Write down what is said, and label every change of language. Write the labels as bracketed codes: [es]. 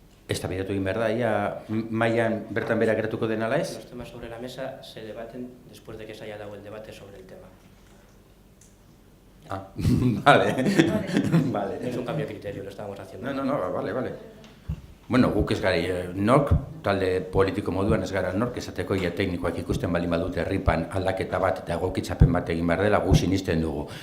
[eu] Eztabaidatu egin behar da, ia mailan bertan bera geratuko den ala ez? [es] Los temas sobre la mesa se debaten después de que se haya dado el debate sobre el tema. Ah, vale. Vale. Es un cambio de criterio, lo estábamos haciendo. No, vale. [eu] Bueno, guk ez gara nork, talde politiko moduan ez gara nork, esateko ia teknikoak ikusten baldin badute Ripan aldaketa bat eta egokitzapen bat egin behar dela, gu sinisten dugu.